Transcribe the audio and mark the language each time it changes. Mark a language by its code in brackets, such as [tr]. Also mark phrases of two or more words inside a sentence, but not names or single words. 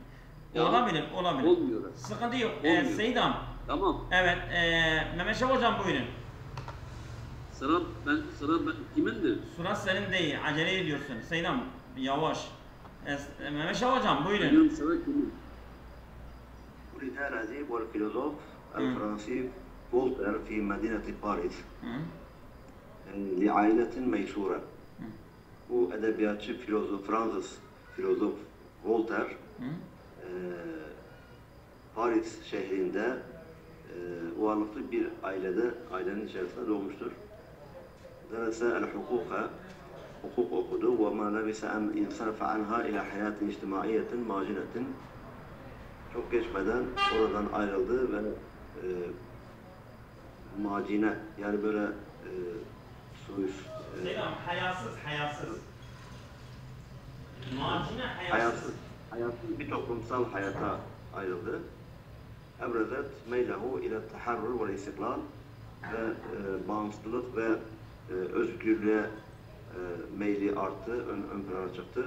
[tr] Ya, olabilir. Olmuyor. Sıkıntı yok. Olmuyor. Seydam. Tamam. Evet. Mehmet Şah hocam buyurun. Sıra ben kimindir? Sıra senin değil. Acele ediyorsun. Seydam yavaş. Mehmet Şah hocam buyurun. Benim sıra kimin? [ar] ولد الأديب والفيلسوف الفرنسي فولتير في مدينة باريس لعائلة ميسورة. [tr] Bu edebiyatçı, Fransız filozof Voltaire Paris şehrinde varlıklı bir ailenin içerisinde doğmuştur. [ar] درس الحقوق [tr] hukuk okudu. وَمَا لَبِسَ أَنْ اِنْصَرَفَ عَنْهَا اِلَى حَيَاتٍ اِجْتِمَائِيَةٍ مَاجِنَةٍ. Çok geçmeden oradan ayrıldı ve macine, yani böyle Selam, hayasız. Macine hayasız. hayasız bir toplumsal hayata ayrıldı. [ar] أبرزت ميله إلى التحرر والاستقلال [tr] ve bağımsızlık ve özgürlüğe meyli arttı, ön plana çıktı.